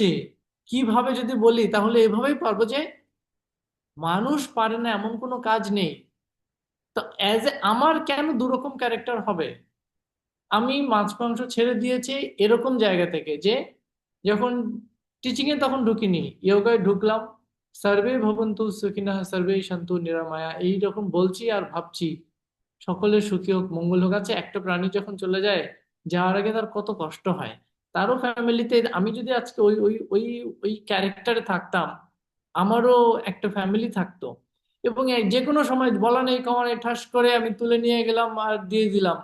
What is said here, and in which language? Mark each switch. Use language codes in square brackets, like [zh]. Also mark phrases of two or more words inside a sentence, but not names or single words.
[bn] কিভাবে যদি বলি তাহলে এভাবেই পারবো যে মানুষ পারে না এমন কোনো কাজ নেই। তো [en] as a [bn] আমার কেন দুরকম ক্যারেক্টার হবে? আমি মাছ মাংস ছেড়ে দিয়েছি এরকম জায়গা থেকে যে যখন টিচিং এ তখন ঢুকিনি, যোগায় ঢুকলাম। [sa] সর্বে ভবন্তু সুখিনঃ সর্বে সন্তু নিরাময়া [bn] এইরকম বলছি আর ভাবছি সকলের সুখী হোক মঙ্গল হোক। আছে একটা প্রাণী যখন চলে যায়, যাওয়ার আগে তার কত কষ্ট হয়। তারও ফ্যামিলিতে আমি যদি আজকে ওই ওই ওই ওই ক্যারেক্টারে থাকতাম, আমারও একটা ফ্যামিলি থাকতো। এবং এই যে কোনো সময় বলা নেই কমা নেই ঠাস করে আমি তুলে নিয়ে গেলাম আর দিয়ে দিলাম।